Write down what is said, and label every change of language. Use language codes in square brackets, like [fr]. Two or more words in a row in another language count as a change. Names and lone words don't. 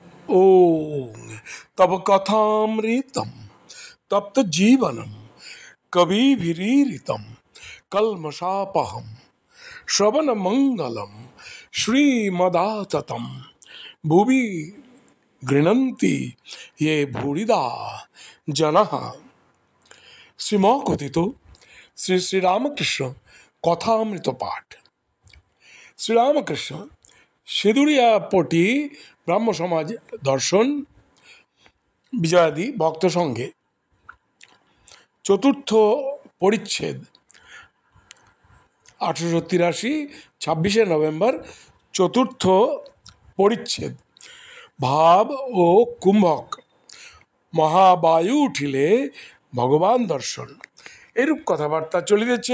[sa] ओम तब कथामृतम तप्त जीवनम कविभिरीरितम कल्मषापहम श्रवण मंगलम श्रीमदाततम भुवि गृह्णन्ति ये भूरिदा जनः। [bn] শ্রীমকথিত শ্রী শ্রীরামকৃষ্ণ কথামৃত পাঠ। শ্রীরামকৃষ্ণ সিঁদুরিয়া পটি ব্রাহ্ম সমাজ দর্শন বিজয়াদি ভক্ত সঙ্গে চতুর্থ পরিচ্ছেদ 1883 26শে নভেম্বর চতুর্থ পরিচ্ছেদ ভাব ও কুম্ভক মহাবায়ু উঠিলে ভগবান দর্শন এরূপ কথাবার্তা চলিতেছে।